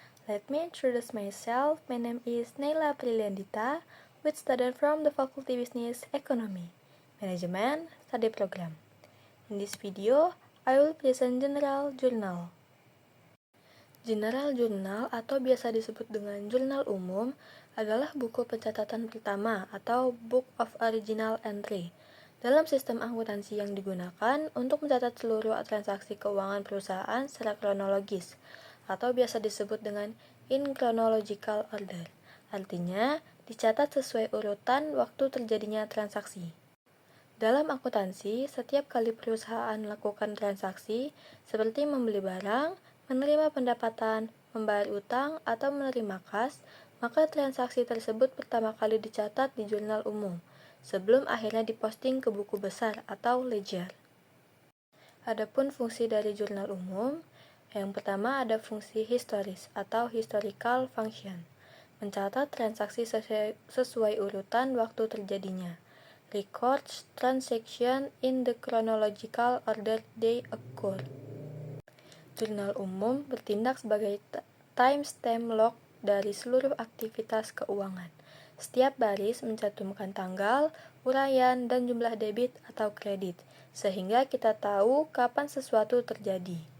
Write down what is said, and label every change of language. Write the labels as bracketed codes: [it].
[en] Let me introduce myself. My name is Naila Priliandita, with student from the Faculty Business Economy, Management Study Program. In this video, I will present General Journal. [id] General Journal atau biasa disebut dengan jurnal umum adalah buku pencatatan pertama atau [en] Book of Original Entry [id] dalam sistem akuntansi yang digunakan untuk mencatat seluruh transaksi keuangan perusahaan secara kronologis atau biasa disebut dengan [en] in chronological order. [id] Artinya, dicatat sesuai urutan waktu terjadinya transaksi. Dalam akuntansi, setiap kali perusahaan melakukan transaksi seperti membeli barang, menerima pendapatan, membayar utang, atau menerima kas, maka transaksi tersebut pertama kali dicatat di jurnal umum, sebelum akhirnya diposting ke buku besar atau ledger. Adapun fungsi dari jurnal umum, yang pertama ada fungsi historis atau [en] historical function, [id] mencatat transaksi sesuai urutan waktu terjadinya. [en] Records transaction in the chronological order they occur. [id] Jurnal umum bertindak sebagai [en] timestamp log [id] dari seluruh aktivitas keuangan. Setiap baris mencantumkan tanggal, uraian, dan jumlah debit atau kredit, sehingga kita tahu kapan sesuatu terjadi.